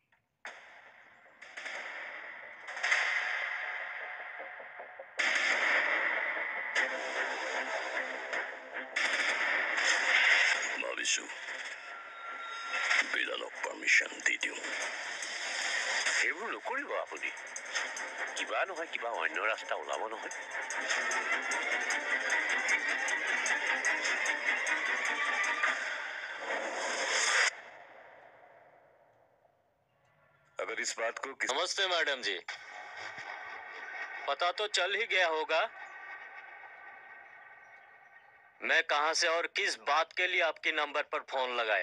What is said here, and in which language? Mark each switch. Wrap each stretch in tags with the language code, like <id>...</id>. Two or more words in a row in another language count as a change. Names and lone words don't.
<as>ভাবিছো বিড়ালক পাৰ্মিশ্যন দি দিওঁ। সেইবোৰ নকৰিব আপুনি। কিবা নহয় কিবা অন্য ৰাস্তা ওলাব নহয়।</as> <hi>अगर इस बात को नमस्ते मैडम जी, पता तो चल ही गया होगा मैं कहां से और किस बात के लिए आपके नंबर पर फोन लगाया।</hi>